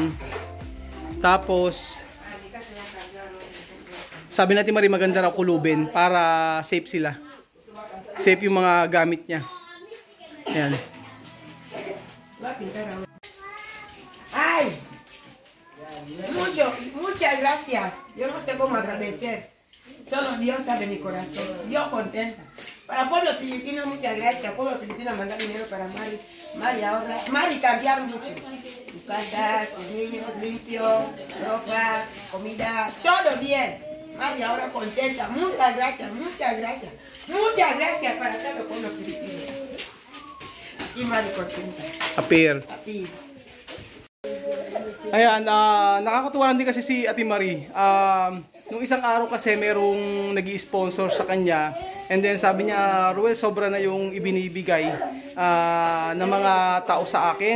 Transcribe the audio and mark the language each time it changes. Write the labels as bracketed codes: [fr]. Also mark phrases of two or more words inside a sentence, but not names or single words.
[tl] Tapos, sabi natin Marie, maganda raw kulubin para safe sila. Safe yung mga gamit niya. Ayan. Ay, [es] muchas gracias. Yo no sé cómo agradecer. Solo Dios sabe mi corazón. Yo contenta. Para el pueblo filipino, muchas gracias. El pueblo filipino manda dinero para Mari. Mari ahora. Mari cambiar mucho. su casa, sus niños limpios, ropa, comida, todo bien. Mari ahora contenta. Muchas gracias, muchas gracias. Muchas gracias para todo el pueblo filipino. Aquí Mari contenta. [en] Appear. Happy. [tl] Ayan, nakakatuwa lang din kasi si Ate Marie. Nung isang araw kasi merong nag-i-sponsor sa kanya. [en] And then [tl] sabi niya, Ruel, sobra na yung ibinibigay ng mga tao sa akin.